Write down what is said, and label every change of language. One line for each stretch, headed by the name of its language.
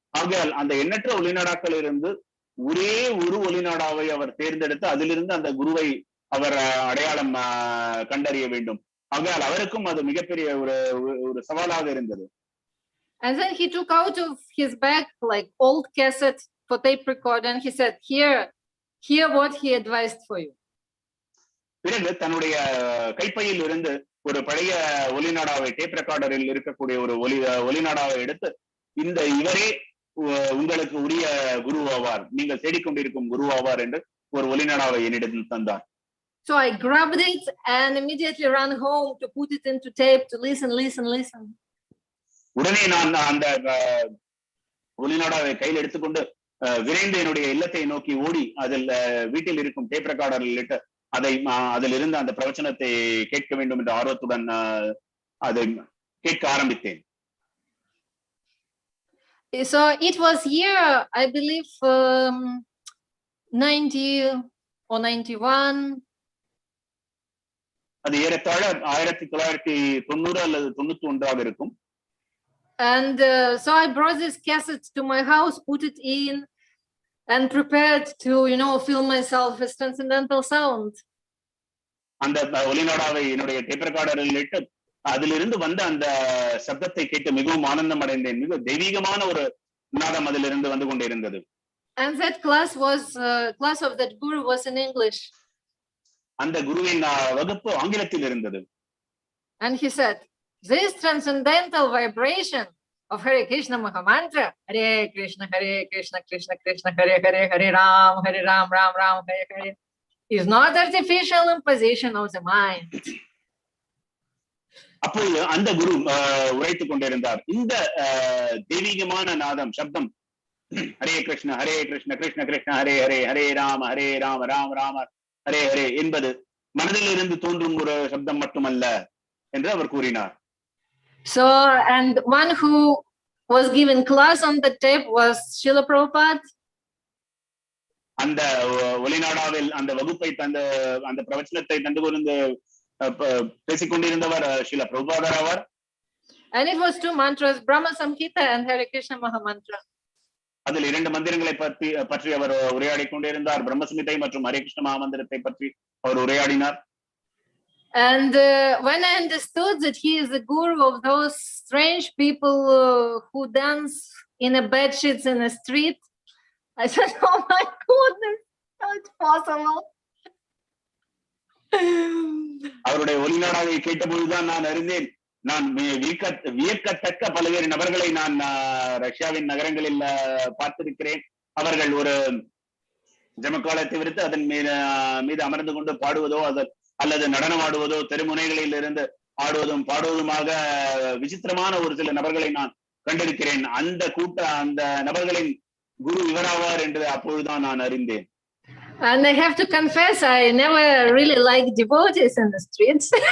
Tamil: ஆகையால் அந்த எண்ணற்ற ஒளிநாடாக்கள் இருந்து ஒரே ஒரு ஒளிநாடாவை அவர் தேர்ந்தெடுத்து அதிலிருந்து அந்த குருவை அவர் அடையாளம் கண்டறிய வேண்டும். ஆகையால் அவருக்கும் அது மிகப்பெரிய ஒரு சவாலாக இருந்தது.
English: And then he took out of his bag old cassette for tape recorder, and he said, hear what he advised for you.
Tamil: பிறகு தன்னுடைய கைப்பையில் இருந்து ஒரு பழைய ஒலிநாடாவை, டேப் ரெக்கார்டரில் இருக்கக்கூடிய ஒரு ஒலிநாடாவை எடுத்து, இவரே உங்களுக்கு உரிய குரு ஆவார், நீங்கள் தேடிக்கொண்டிருக்கும் குரு ஆவார் என்று ஒரு ஒலிநாடாவை என்னிடம் தந்தார்.
English: So I grabbed it and immediately ran home to put it into tape to listen.
Tamil: உடனே நான் அந்த ஒலிநாடாவை கையில் எடுத்துக்கொண்டு விரைந்து என்னுடைய இல்லத்தை நோக்கி ஓடி அதில் வீட்டில் இருக்கும் டேப் ரெக்கார்டரில் இட்டு அதிலிருந்து அந்த பிரவச்சனத்தை கேட்க வேண்டும் என்ற ஆர்வத்துடன் அதை கேட்க ஆரம்பித்தேன்.
English: So it was year, I believe 90 or 91.
Tamil: அது ஏறத்தாழ 1990 அல்லது 91 இருக்கும்.
English: And so I brought this cassette to my house, put it in, and prepared to, fill myself with transcendental sound.
Tamil: அந்த ஒலிநாடாவை என்னுடைய டேப் ரெக்கார்டரில் இட்டு அதிலிருந்து வந்த அந்த சப்தத்தை கேட்டு மிகவும் ஆனந்தம் அடைந்தேன். மிக தெய்வீகமான ஒரு நாதம் அதிலிருந்து வந்து கொண்டிருந்தது.
English: And that class of that guru was in English.
Tamil: அந்த குருவின் வகுப்பு ஆங்கிலத்தில் இருந்தது.
English: And he said, this transcendental vibration of Hare Krishna Mahamantra, Hare Krishna, Krishna Krishna, Hare Hare, Hare Ram, Ram Ram, Hare Hare, is not artificial imposition of the mind.
Tamil: அப்போது அந்த குரு உரைத்துக் கொண்டிருந்தார். இந்த தெய்வீகமான நாதம் சப்தம் ஹரே கிருஷ்ண கிருஷ்ண கிருஷ்ண ஹரே ஹரே, ஹரே ராம ராம ராம ஹரே ஹரே என்பது மனதில் இருந்து தோன்றும் ஒரு சப்தம் மட்டுமல்ல என்று அவர் கூறினார்.
English: So, and one who was given class on the tape was Srila Prabhupada.
Tamil: அந்த ஒலிநாடாவில் அந்த வகுப்பை அந்த பிரவச்சனத்தை தந்து கொண்டு பேசிக் கொண்டிருந்தவர் ஸ்ரீல பிரபுபாதர் ஆவார்.
English: And it was 2 mantras, Brahma Samhita and Hare Krishna Mahamantra.
Tamil: அதில் 2 மந்திரங்களை பற்றி அவர் உரையாடி கொண்டிருந்தார். பிரம்மசமிதை மற்றும் ஹரே கிருஷ்ண மகாமந்திரத்தை பற்றி அவர் உரையாடினார்.
English: And when I understood that he is the guru of those strange people who dance in a bed sheets in the street, I said, oh my goodness, how it's possible.
Tamil: அவருடைய ஒலிநாடாவை கேட்டபொழுதுதான் நான் அறிந்தேன், நான் வியக்கத்தக்க பல்வேறு நபர்களை நான் ரஷ்யாவின் நகரங்களில் பார்த்திருக்கிறேன். அவர்கள் ஒரு ஜமக்காலத்தை விடுத்து அதன் மீது அமர்ந்து கொண்டு பாடுவதோ அல்லது நடனம் ஆடுவதோ, தெருமுனைகளில் இருந்து ஆடுவதும் பாடுவதுமாக விசித்திரமான ஒரு சில நபர்களை நான் கண்டிருக்கிறேன். அந்த நபர்களின் குரு இவராவார் என்று அப்பொழுதுதான் நான் அறிந்தேன்.
English: And I have to confess, I never really liked devotees in the streets.